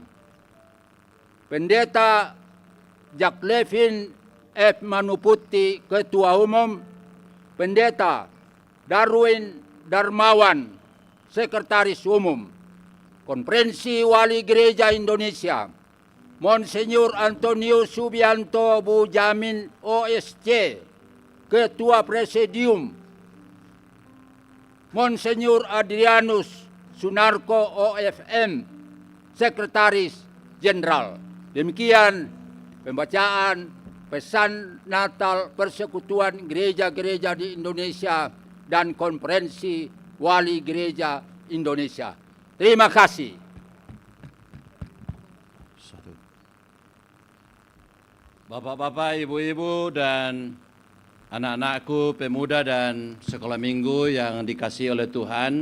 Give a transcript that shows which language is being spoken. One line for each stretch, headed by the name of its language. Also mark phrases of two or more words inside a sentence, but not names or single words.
Indonesian: Pendeta Jack Levin F. Manuputi, Ketua Umum, Pendeta Darwin Darmawan, Sekretaris Umum, Konferensi Wali Gereja Indonesia, Monsenyor Antonio Subianto Bujamin OSC, Ketua Presidium, Monsenyor Adrianus Sunarko OFM, Sekretaris Jenderal. Demikian pembacaan pesan Natal Persekutuan Gereja-Gereja di Indonesia dan Konferensi Wali Gereja Indonesia. Terima kasih. Bapak-bapak, ibu-ibu, dan anak-anakku, pemuda dan sekolah minggu yang dikasihi oleh Tuhan.